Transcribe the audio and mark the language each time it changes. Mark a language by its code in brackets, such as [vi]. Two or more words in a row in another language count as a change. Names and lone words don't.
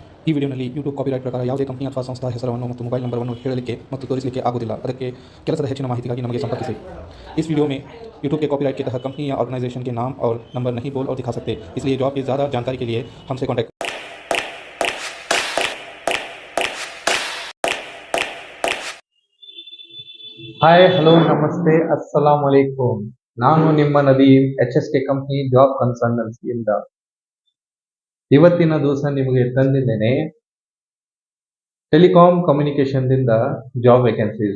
[kn] ಈ ವಿಡಿಯೋನಲ್ಲಿ ಯೂಟ್ಯೂಬ್ ಕಾಪಿರೈಟ್ ಪ್ರಕಾರ ಯಾವುದೇ ಕಂಪನಿ ಅಥವಾ ಸಂಸ್ಥಾ ಹೆಸರನ್ನು ಮತ್ತು ಮೊಬೈಲ್ ನಂಬರನ್ನು ಹೇಳಲಿಕ್ಕೆ ಮತ್ತು ತೋರಿಸಲಿಕ್ಕೆ ಆಗುವುದಿಲ್ಲ। ಅದಕ್ಕೆ ಕೆಲಸದ ಹೆಚ್ಚಿನ ಮಾಹಿತಿಗಾಗಿ ನಮಗೆ ಸಂಪರ್ಕಿಸಿ। [hi] इस वीडियो में यूट्यूब के कॉपीराइट के तहत कंपनी या ऑर्गेनाइजेशन के नाम और नंबर नहीं बोल और दिखा सकते, इसलिए जॉब की ज़्यादा जानकारी के लिए हमसे कॉन्टैक्ट। [en] hi hello [kn] ನಮಸ್ತೆ [ar] السلام عليكم. [kn] ನಾನು ನಿಮ್ಮ ನದೀಮ್ HSK ಕಂಪನಿ ಜಾಬ್ ಕನ್ಸಲ್ಟೆನ್ಸಿಯಿಂದ ಇವತ್ತಿನ ದಿವಸ ನಿಮಗೆ ತಂದಿದ್ದೇನೆ [en] telecom communication [kn] ದಿಂದ [en] job vacancies.